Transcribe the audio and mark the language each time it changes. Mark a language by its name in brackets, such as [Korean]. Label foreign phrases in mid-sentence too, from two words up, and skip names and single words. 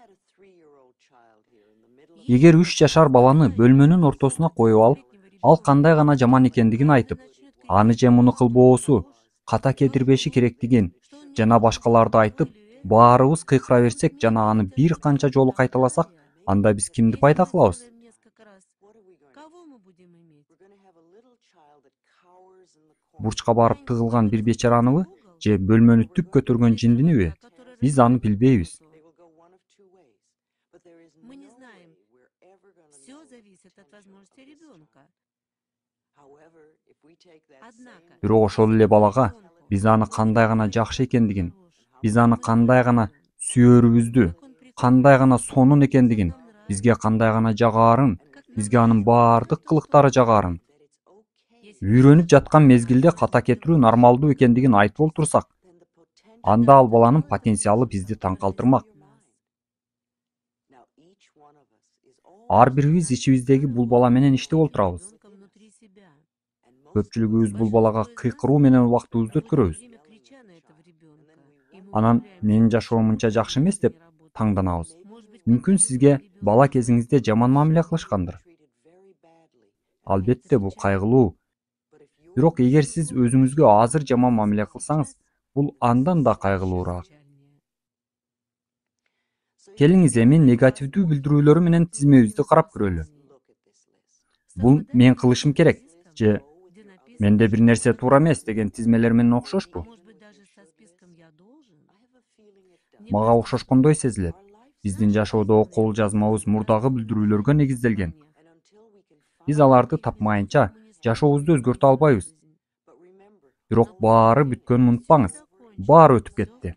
[Kyrgyz] Эгер 3 жашар баланы бөлмөнүн ортосуна коюп алып, ал кандай гана жаман экендигин айтып, аны же муну кылбоосу, ката кетирбеши керектигин жана башкаларды айтып, баарыбыз кыйкыра берсек жана аны бир канча жолу кайталасак, анда биз кимди пайда кылабыз? [Russian] Несколько раз. Кого мы будем иметь? [Kyrgyz] Бурчка барып тыгылган бир бечараныбы же бөлмөнү түп көтөргөн жиндиниби? Биз аны билбейбиз. [Russian] Мы не знаем. Все зависит от возможности ребенка. Однако, [Kyrgyz] Бирок ошол эле балага биз аны кандай гана жакшы экендигин, биз аны кандай гана сүйөрүбүздү, кандай гана сонун экендигин, бизге кандай гана жагаарын, бизге анын баардык кылыктары жагаарын, үйрөнүп жаткан мезгилде ката кетирүү нормалдуу экендигин айтып олтурсак, анда ал баланын потенциалы бизди таң калтырмак. Ар бирибиз ичибиздеги бул бала менен иштеп олтурабыз. [Russian] ребенка внутри себя. [Kyrgyz] Көпчүлүгүбүз бул балага кыйкыруу менен убактыбызды өткөрөбүз. [Russian] Время крича на этого ребенка. И мы [Kyrgyz] Анан [Russian] умудряемся [Kyrgyz] менин жашоом мынча жакшы эмес деп таңданабыз. [Russian] Может быть, [Kyrgyz] Мүмкүн сизге бала кезиңизде жаман мамиле кылышкандыр. Албетте бул кайгылуу. Бирок эгер сиз өзүңүзгө азыр жаман мамиле кылсаңыз, бул андан да кайгылуураак. Келиңиз эми негативдүү билдирүүлөрү менен тизмебизди карап көрөлү. Бул мен кылышым керек же менде бир нерсе туура эмес деген тизмелер менен окшошпу? [Russian] Может быть, даже со списком я должен. [Kyrgyz] Мага окшошкондой сезилет. Биздин жашоодо кол жазмабыз мурдагы билдирүүлөргө негизделген. Биз аларды тапмайынча жашообузду өзгөртө албайбыз. Бирок баары бүткөнүн унутпаңыз. Баары өтүп кетти.